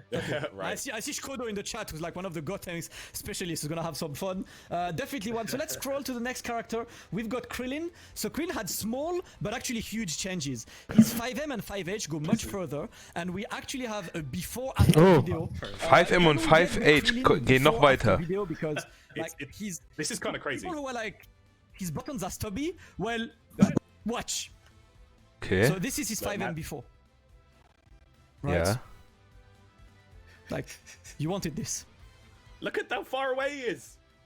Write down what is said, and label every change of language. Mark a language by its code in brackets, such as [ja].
[en] I see Shkodo in the chat, who's like one of the Gotenks specialists, who's gonna have some fun. Definitely one. So let's scroll to the next character. We've got Krillin. So Krillin had small but actually huge changes. His 5M and 5H go much further, and we actually have a before-after Oh. video. [de] 5M und 5H gehen noch weiter. [en] Video because like It's- This is kind of crazy. people who are like his buttons are stubby. Well, watch. Okay. So this is his 5M before. Right? [de] Ja. [en] Like you wanted this. Look at how far away he is.